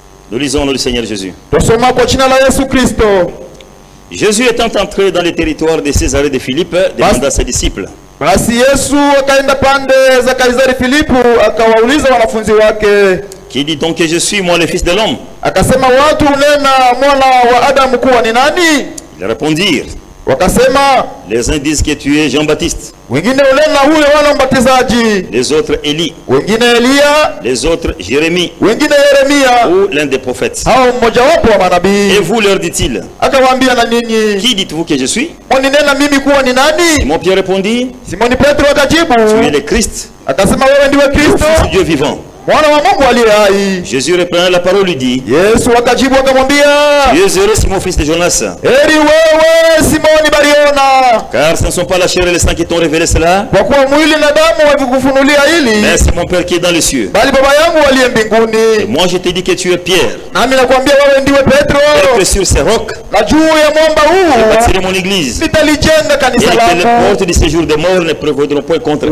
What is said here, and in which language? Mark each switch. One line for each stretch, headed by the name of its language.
French: Nous lisons au nom du Seigneur Jésus.
Swahili: Tusoma kwa jina la Yesu Kristo.
French: Jésus étant entré dans les territoires de Césarée de Philippe, demanda à ses disciples:
Swahili: Basi Yesu akaenda pande za Kaisari Filipu, akawauliza wanafunzi wake,
French: Qui dit donc que je suis, moi, le Fils de l'homme?
Swahili: akasema, watu unena mwana wa Adamu kuwa ni nani?
French: Ils répondirent:
Swahili: Wakasema,
French: les uns disent que tu es Jean-Baptiste,
Swahili: wengine unena huyo wana mbatizaji,
French: les autres Élie,
Swahili: wengine Elia,
French: les autres Jérémie
Swahili: wengine Yeremia,
French: ou l'un des prophètes.
Swahili: hao mmojawapo wa
French: Et
Swahili: manabii.
French: vous, leur dit-il,
Swahili: Akawaambia, na ninyi
French: qui dites-vous que je suis?
Swahili: mwaninena mimi kuwa ni nani?
French: Simon Pierre répondit:
Swahili: Simoni Petro akajibu,
French: tu es le Christ,
Swahili: akasema, wewe ndiwe
French: le
Swahili: Kristo,
French: Fils du Dieu vivant.
Swahili: mwana wa Mungu aliye hai.
French: Jésus reprenant la parole lui dit:
Swahili: Yesu akajibu akamwambia,
French: tu es heureux, Simon, fils de Jonas,
Swahili: heri wewe Simoni Bariona,
French: car ce ne sont pas la chair et le sang qui t'ont révélé cela,
Swahili: kwa kuwa mwili na damu havikufunulia hili,
French: mais c'est mon Père qui est dans les cieux.
Swahili: bali Baba yangu aliye
French: Et
Swahili: mbinguni.
French: moi je te dis que tu es Pierre,
Swahili: Nami nakwambia wewe ndiwe Petro,
French: et que sur ces rocs,
Swahili: na juu ya mwamba
French: je
Swahili: huu
French: bâtirai mon église,
Swahili: nitalijenga
French: et
Swahili: kanisa
French: que les
Swahili: langu,
French: portes du séjour des morts ne prévaudront point contre elle.